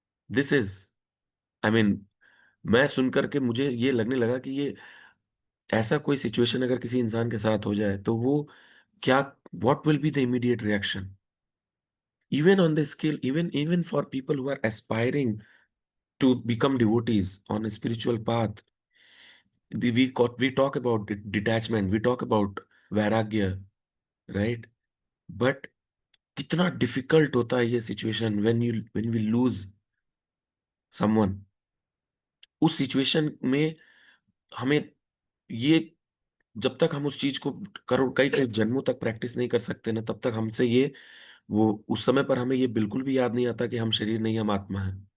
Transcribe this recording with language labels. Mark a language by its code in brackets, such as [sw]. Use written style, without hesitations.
[en] this is, I mean, [hi] मैं सुनकर के मुझे ये लगने लगा कि ये ऐसा कोई सिचुएशन अगर किसी इंसान के साथ हो जाए तो वो क्या, [en] What will be the immediate reaction, even on the scale, even for people who are aspiring to become devotees on a spiritual path. We talk about detachment, we talk about vairagya. Right. [hi] But कितना difficult होता है ये situation [en] When we lose someone. [hi] उस situation में हमें ये, जब तक हम उस चीज को करोड़ कई कई जन्मों तक प्रैक्टिस नहीं कर सकते ना, तब तक हमसे ये, वो उस समय पर हमें ये बिल्कुल भी याद नहीं आता कि हम शरीर नहीं, हम आत्मा है।